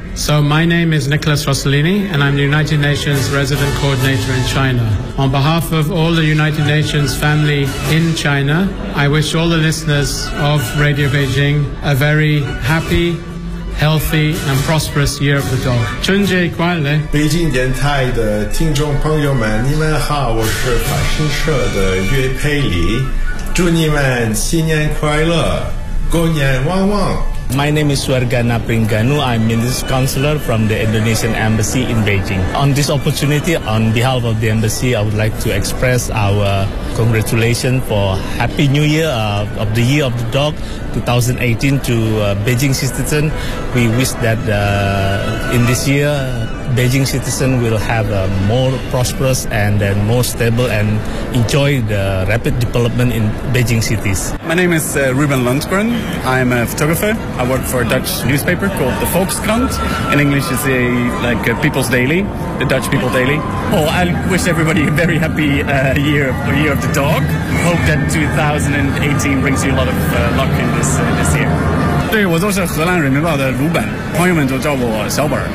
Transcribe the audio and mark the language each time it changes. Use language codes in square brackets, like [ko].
[en] So my name is Nicholas Rossellini, and I'm the United Nations Resident Coordinator in China. On behalf of all the United Nations family in China, I wish all the listeners of Radio Beijing a very happy,healthy and prosperous year of the dog. [zh] 春节快乐！北京电台的听众朋友们，你们好，我是法新社的岳佩里，祝你们新年快乐，狗年旺旺。 [en] My name is Wargana Pringanu. I'm Minister Counselor from the Indonesian Embassy in Beijing. On this opportunity, on behalf of the Embassy, I would like to express our congratulations for Happy New Year of the Year of the Dog 2018 to Beijing citizens. We wish that in this year, Beijing citizens will have a more prosperous and then more stable and enjoy the rapid development in Beijing cities. My name is Ruben Lundgren. I'm a photographer. I work for a Dutch newspaper called the Volkskrant. In English, it's a People's Daily, the Dutch People Daily. Oh, I wish everybody a very happy year of the dog. Hope that 2018 brings you a lot of luck in this year. [zh] 对，我就是荷兰人民报的鲁本，朋友们就叫我小本。